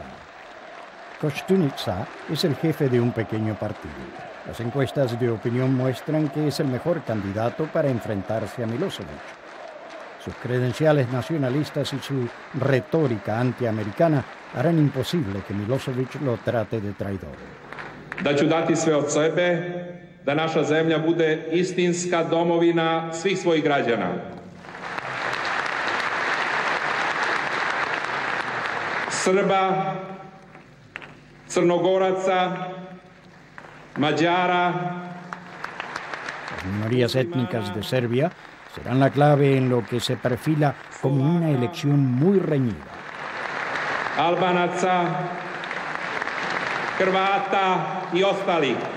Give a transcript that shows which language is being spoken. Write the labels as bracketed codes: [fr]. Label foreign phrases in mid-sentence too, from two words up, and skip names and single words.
[es] Koštunica es el jefe de un pequeño partido. Las encuestas de opinión muestran que es el mejor candidato para enfrentarse a Milošević. Sus credenciales nacionalistas y su retórica antiamericana harán imposible que Milošević lo trate de traidor. [sr] Da ću dati sve od sebe, da naša zemlja bude istinska domovina svih svojih građana. Srba, Crnogoraca, Mađara. [es] Las minorías étnicas de Serbia serán la clave en lo que se perfila como una elección muy reñida. [sr] Albanaca, Hrvata y ostali.